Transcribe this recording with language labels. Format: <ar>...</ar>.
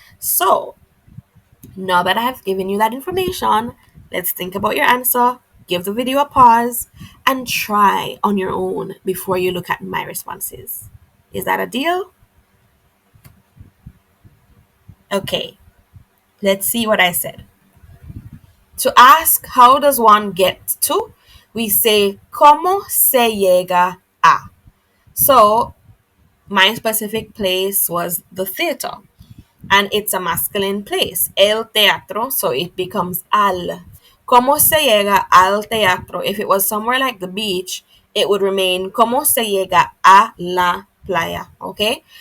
<en>So, now that I have given you that information, let's think about your answer, give the video a pause, and try on your own before you look at my responses. Is that a deal? Okay, let's see what I said. To ask how does one get to, we say</en> <es>¿Cómo se llega a?</es> <en>So, my specific place was the theater, and it's a masculine place, el teatro, so it becomes al.</en> <es>¿Cómo se llega al teatro?</es> <en>If it was somewhere like the beach, it would remain</en> <es>¿Cómo se llega a la playa?</es> <en>Okay?</en>